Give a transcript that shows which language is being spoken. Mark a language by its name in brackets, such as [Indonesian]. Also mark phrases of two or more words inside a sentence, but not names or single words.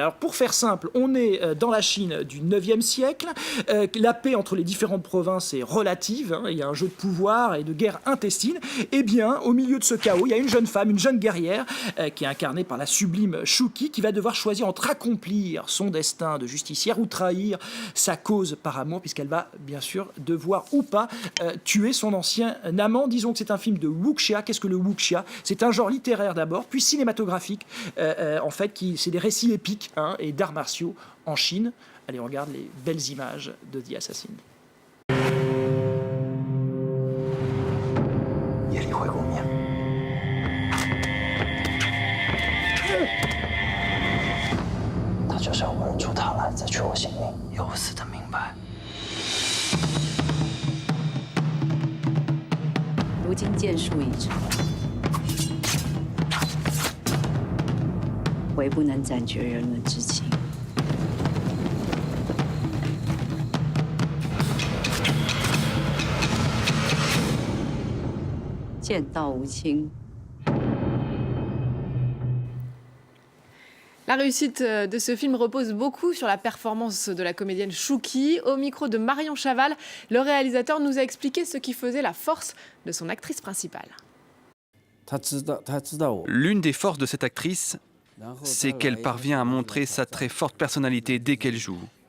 [French] Alors pour faire simple, on est dans la Chine du 9e siècle, la paix entre les différentes provinces est relative, il y a un jeu de pouvoir et de guerre intestine, et bien au milieu de ce chaos, il y a une jeune femme, une jeune guerrière, qui est incarnée par la sublime Shuki, qui va devoir choisir entre accomplir son destin de justicière ou trahir sa cause par amour, puisqu'elle va bien sûr devoir ou pas tuer son ancien amant. Disons que c'est un film de wuxia. Qu'est-ce que le wuxia ? C'est un genre littéraire d'abord, puis cinématographique, en fait, c'est des récits épiques et d'arts martiaux en Chine. Allez, on regarde les belles images de The Assassin. [Chinese] 夜里回过面。他就是要我认出他来，再取我性命。有死的明白。如今剑术已成，唯不能斩绝人伦之情。剑道无情。 [French] La réussite de ce film repose beaucoup sur la performance de la comédienne Shuki. Au micro de Marion Chaval, le réalisateur nous a expliqué ce qui faisait la force de son actrice principale. L'une des forces de cette actrice, c'est qu'elle parvient à montrer sa très forte personnalité dès qu'elle joue.